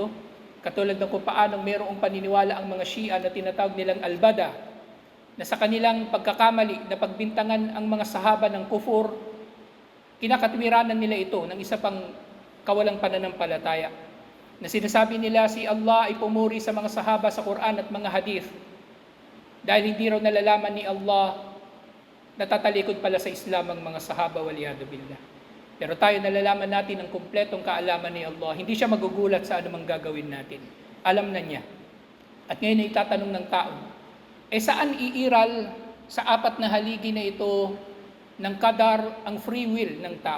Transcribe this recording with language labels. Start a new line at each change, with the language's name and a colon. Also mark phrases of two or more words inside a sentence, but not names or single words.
Filipino: Katulad ng kung paanong mayroong paniniwala ang mga Shia na tinatawag nilang Al-Bada, na sa kanilang pagkakamali na pagbintangan ang mga sahaba ng kufur, kinakatwiranan nila ito ng isa pang kawalang pananampalataya. Na sinasabi nila si Allah ay pumuri sa mga sahaba sa Quran at mga hadith. Dahil hindi raw nalalaman ni Allah na tatalikod pala sa Islam ang mga sahaba,
Arabic: والعياذ بالله.
Filipino: Pero tayo nalalaman natin ang kumpletong kaalaman ni Allah. Hindi siya magugulat sa anumang gagawin natin. Alam na niya. At ngayon ay itatanong ng tao, saan iiral sa apat na haligi na ito ng kadar ang
English: free will
Filipino: ng tao?